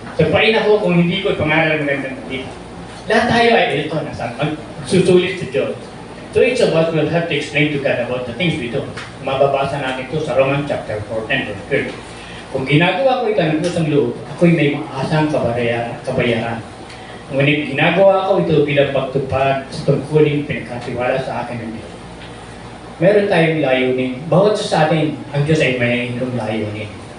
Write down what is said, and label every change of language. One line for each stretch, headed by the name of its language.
Filipino: Sapain ako kung hindi ko pangaral ng ganda dito. Lahat tayo ay ito, magsusulit sa Diyos.
English: So each of us will have to explain to God about the things we do.
Filipino: Mababasa natin ito sa Romans chapter 4 and verse 30. Kung ginagawa ko ito ng pusang loob, ako'y may maasang kabayaran. Ngunit ginagawa ko ito bilang pagtupad sa tungkuling pinagkatiwala sa akin ng Diyos. Meron tayong layunin. Bawat sa atin, ang Diyos ay mayroong layunin.